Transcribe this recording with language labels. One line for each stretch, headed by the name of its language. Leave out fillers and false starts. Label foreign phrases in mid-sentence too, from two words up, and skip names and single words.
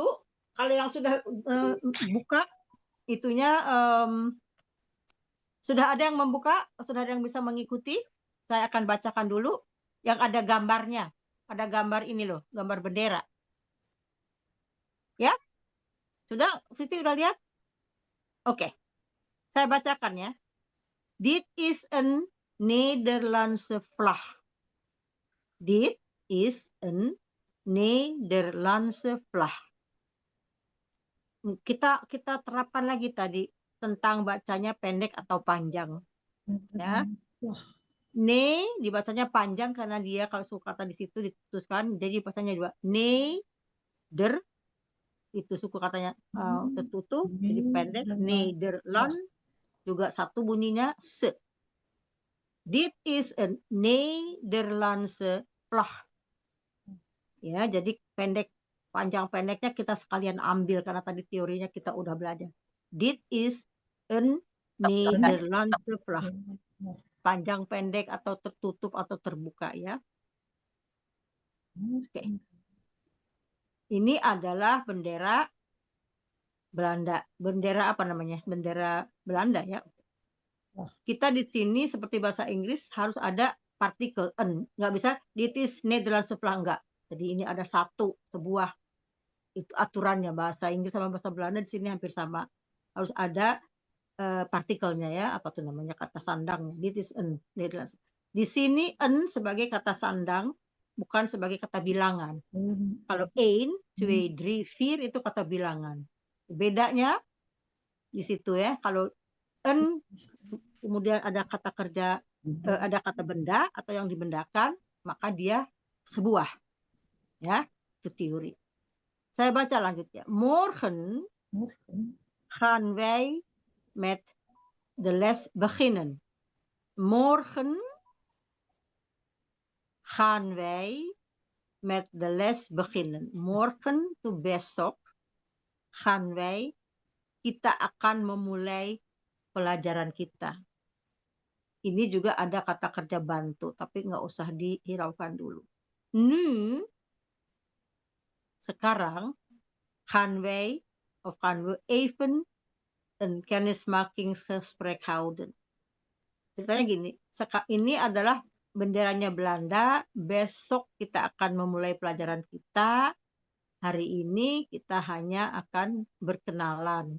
Indonesian: Kalau yang sudah buka, itunya sudah ada yang membuka, sudah ada yang bisa mengikuti. Saya akan bacakan dulu yang ada gambarnya. Ada gambar ini loh, gambar bendera. Ya? Sudah? Vivi udah lihat? Oke. Saya bacakan ya.
Dutch: Dit is een Nederlandse vlag. Dit is een Nederlandse vlag.
Indonesian: Kita terapkan lagi tadi tentang bacanya pendek atau panjang. Ya. Ne dibacanya panjang karena dia kalau suku kata di situ ditutuskan jadi bacanya dua. Neder itu suku katanya tertutup jadi pendek. Nederland juga satu bunyinya se.
Dutch: Dit is een Nederlandse vlag.
Indonesian: Ya, jadi pendek panjang pendeknya kita sekalian ambil karena tadi teorinya kita udah belajar.
Dutch: Dit is een Nederlandse vlag.
Indonesian: Panjang pendek atau tertutup atau terbuka ya. Oke. Ini adalah bendera Belanda. Bendera apa namanya? Bendera Belanda ya. Kita di sini seperti bahasa Inggris harus ada partikel en. Nggak bisa
Dutch: dit is Nederlandse vlag
Indonesian: enggak. Jadi ini ada satu sebuah itu aturannya bahasa Inggris sama bahasa Belanda di sini hampir sama. Harus ada partikelnya ya, apa tuh namanya kata sandang.
Dutch: Dit is en Nederlands.
Indonesian: Di sini en sebagai kata sandang bukan sebagai kata bilangan. Kalau 1, 2, 3, 4 itu kata bilangan. Bedanya di situ ya. Kalau en kemudian ada kata kerja, ada kata benda atau yang dibendakan, maka dia sebuah. Ya, itu teori. Saya baca lanjut ya.
Dutch: Morgen gaan wij met de les beginnen. Morgen gaan wij met de les beginnen.
Indonesian: Morgen itu besok.
Dutch: Gaan wij,
Indonesian: kita akan memulai pelajaran kita. Ini juga ada kata kerja bantu, tapi nggak usah dihiraukan dulu. Nu, sekarang,
Dutch: gaan wij, of gaan we even een kennismakingsgesprek houden.
Indonesian: Ceritanya gini, ini adalah benderanya Belanda, besok kita akan memulai pelajaran kita, hari ini kita hanya akan berkenalan.